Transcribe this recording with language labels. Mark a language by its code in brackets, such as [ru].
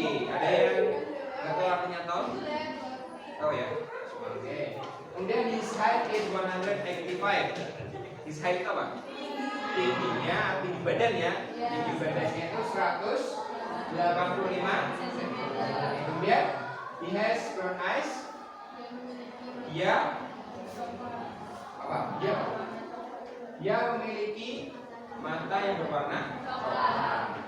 [id] Ada yang nggak tahu artinya tall? Tahu ya? Oke. Kemudian [en] his height is 185. [id] His height itu apa? Tingginya, tinggi badan ya. Tinggi badannya itu 185 cm. [en] Kemudian he has brown eyes. [id] Dia apa? Dia memiliki mata yang berwarna coklat.